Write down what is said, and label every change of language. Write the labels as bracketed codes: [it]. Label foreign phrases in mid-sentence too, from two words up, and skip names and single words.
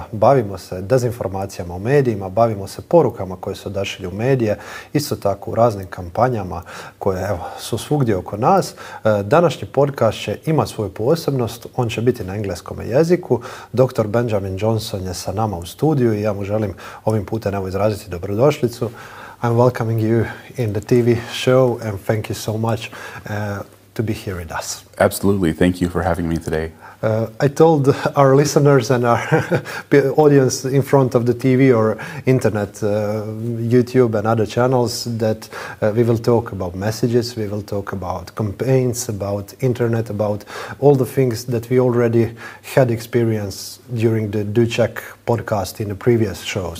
[bs] Bavimo se dezinformacijama u medijima, bavimo se porukama koje se odašilju u medije, isto tako u raznim kampanjama koje su svugdje oko nas. Današnji podcast će imati svoju posebnost, on će biti na engleskom jeziku. Dr. Benjamin Johnson je sa nama u studiju i ja mu želim ovim putem izraziti dobrodošlicu. [en] I'm welcoming you in the TV show and thank you so much to be here with us. Absolutely. Thank you for having me today. I told our listeners and our audience in front of the TV or internet, YouTube and other channels that we will talk about messages, we will talk about campaigns, about internet, about all the things that we already had experience during the DU-CHECK podcast in the previous shows.